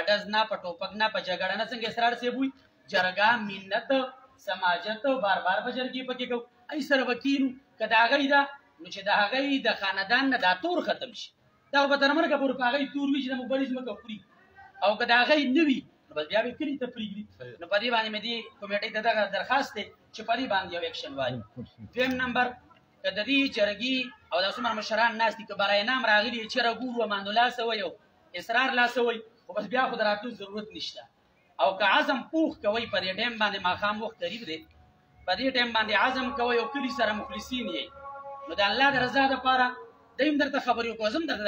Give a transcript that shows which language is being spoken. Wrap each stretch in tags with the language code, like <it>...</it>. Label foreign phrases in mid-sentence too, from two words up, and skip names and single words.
<ps>ډز نه په ټوپک نه په جګړه نه څنګه اسرار صاحب وایي جرګه منت سماجت بار بار په جرګې پکې کوو ای سره وکیلو که د هغې ده نو چې د هغې د خاندان نه دا تور ختم شي دا به تر مرګه پورې په هغې تور وي چې د مخبرۍ ځمکه خوري او که د هغې نه وي نو بس بیا به کلي ته پرېږدي نو په دې باندې مې دې کمیټۍ ته دغه درخواست دی چې په دې باندې یو ایکشن وایي دویم نمبر که د دې جرګې او دا څومره مشران ناست دي که برای نام راغلي چېرې ګورو امان الله څه وایي او اسرار لا څه وایي خو بس بیا خو د راتلو ضرورت نشته او که عزم پوخ کوئ په دې ټایم باندې ماښام وخت قریب دی په دې ټایم باندې عزم کوئ او کلي سره مخلصین یې نو د الله د رضا دپاره دی هم درته خبرې وکړو زه هم درته دا</ps>